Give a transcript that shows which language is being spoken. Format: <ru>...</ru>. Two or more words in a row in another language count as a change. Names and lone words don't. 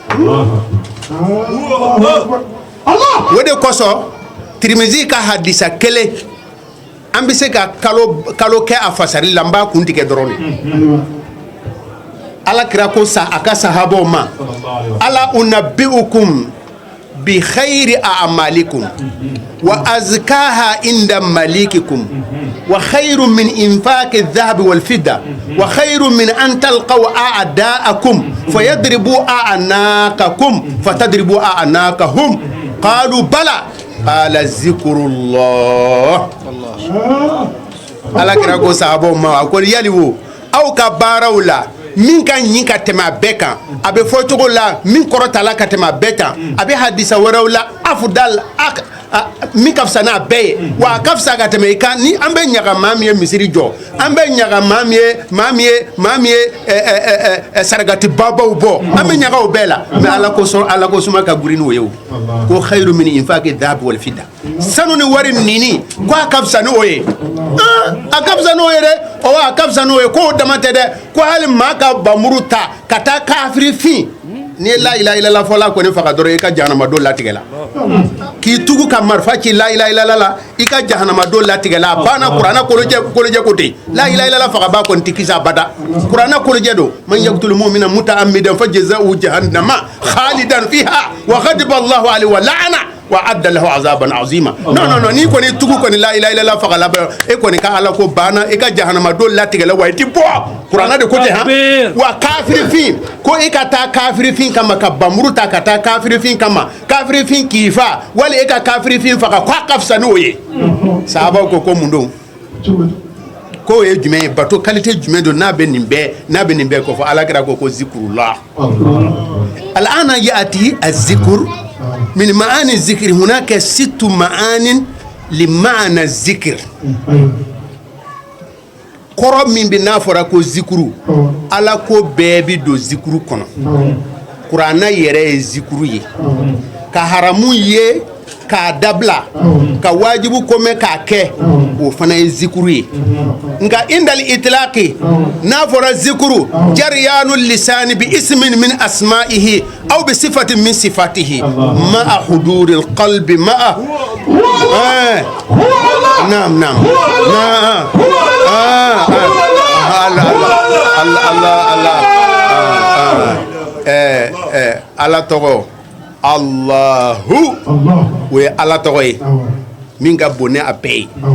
<bm>o de kosɔn Tirmizi ka hadisa kelen an bɛ se ka kalo kɛ a fasari la n b'a kun tigɛ dɔrɔn de ala kira ko sa a ka sahabaw ma</bm> <ar>ألا أنبئكم بخير أعمالكم وأزكاها عند مليككم وخير من إنفاق الذهب والفضة وخير من أن تلقوا أعداءكم فيضربوا أعناقكم فتضربوا أعناقهم قالوا بلى قال ذكر الله</ar> <bm>ala kira ko sahabaw ma ko yali wo aw ka baaraw la min ka ɲi ka tɛmɛ a bɛɛ kan a bɛ fɔ cogo la min kɔrɔta la ka tɛmɛ a bɛɛ kan a bɛ hadisa wɛrɛw la afudal min ka fisa n'a bɛɛ ye wa a ka fisa ka tɛmɛ i kan ni an bɛ ɲaga maa min ye misiri jɔ an bɛ ɲaga maa min ye sarakati babaw bɔ an bɛ ɲaga o bɛɛ la mais ala ko suma ka gurin o ye o ko</bm> <ar>خير من إنفاق ذهب والفضة</ar> <bm>sanu ni wari nini ko a ka fisa n'o ye a ka fisa n'o ye dɛ a ka fisa n'o ye ko o dama tɛ dɛ ko hali maa ka bamuru ta ka taa kafiri fin ni</bm> <ar>لا إله إلا الله</ar> <bm>fɔla kɔni faga dɔrɔn i ka jahanama don latigɛ la k'i tugu ka marifa ci</bm> <ar>لا إله إلا الله</ar> <bm>la i ka jahanama don latigɛ la a banna kuranɛ kolojɛ ko ten</bm> <ar>لا إله إلا الله</ar> <bm>faga ba kɔni tɛ kisi abada kuranɛ kolojɛ don</bm> <ar>من يقتل مؤمنا متعمدا فجزاؤه جهنم خالدا فيها وغضب الله عليه ولعنه وأعد له عذابا عظيما</ar> <bm>non ni kɔni tugu kɔni</bm> <ar>لا إله إلا الله</ar> <bm>faga la e kɔni ka ala ko banna i ka jahanama don latigɛ la wa i ti bɔ kuranɛ de ko ten ha wa kafiri fin ko i ka taa kafiri fin kama ka bamuru ta ka taa kafiri fin kama kafiri fin k'i fa wali e ka kafiri fin faga ko a ka fisa n'o ye sahabaw ko mun don ko ye jumɛn ye bato qualité jumɛn don n'a bɛ nin bɛɛ kofɔ alakira ko</bm> <ar>ذكر الله الآن يأتي الذكر من معاني ذكر هناك 6 معان لمعنى ذكر</ar> <bm>kɔrɔ min bi n'a fɔra ko zikuru ala ko bɛɛ bi don zikuru kɔnɔ kuranna yɛrɛ ye zikuru ye ka haramu ye k'a dabila ka wajibu kɔmɛ k'a kɛ o fana ye zikuru ye nka</bm> <ar>عند الإطلاق</ar> <bm>n'a fɔra zikuru</bm> <ar>جريان لسان باسم من أسمائه أو بصفة من صفاته مع حضور القلب مع</ar> <bm>naam ala tɔgɔ Allahu o ye ala tɔgɔ ye min ka bon ni a bɛɛ ye</bm>